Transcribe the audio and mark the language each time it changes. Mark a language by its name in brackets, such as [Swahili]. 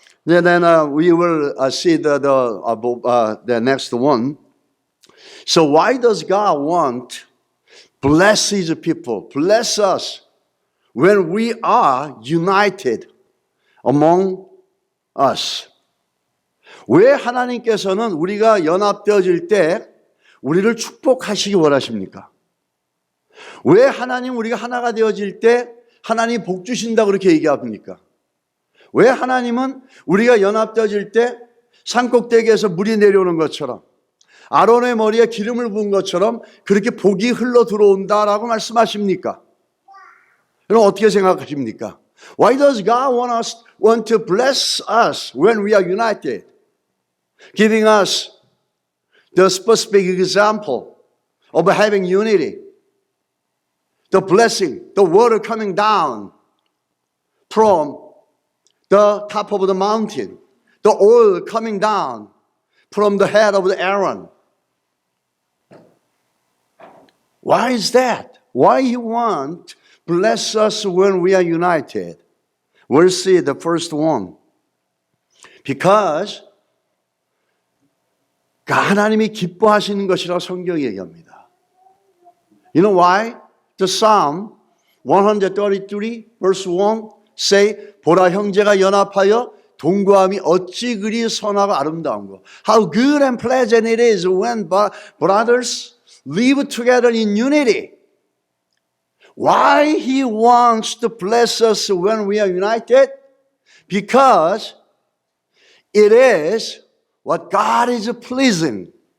[English] Then we will see the next one. So why does God want bless His people, bless us when we are united among us? [Korean] 왜 하나님께서는 우리가 연합되어질 때 우리를 축복하시기 원하십니까? 왜 하나님 우리가 하나가 되어질 때 하나님 복 주신다고 그렇게 얘기합니까? 왜 하나님은 우리가 연합되어질 때 산꼭대기에서 물이 내려오는 것처럼 아론의 머리에 기름을 부은 것처럼 그렇게 복이 흘러 들어온다라고 말씀하십니까? 여러분 어떻게 생각하십니까? [English] Why does God want to bless us when we are united? Giving us the specific example of having unity. The blessing, the water coming down from the top of the mountain, the oil coming down from the head of Aaron. Why is that? Why He want to bless us when we are united? We'll see the first one. Because [Korean] 하나님이 기뻐하시는 것이라고 성경이 얘기합니다. [English] You know why? The Psalm 133 verse 1 say, [Korean] 보라 형제가 연합하여 동거함이 어찌 그리 선하고 아름다운 거. [English] How good and pleasant it is when brothers live together in unity. Why He wants to bless us when we are united? Because it is what God is pleasing.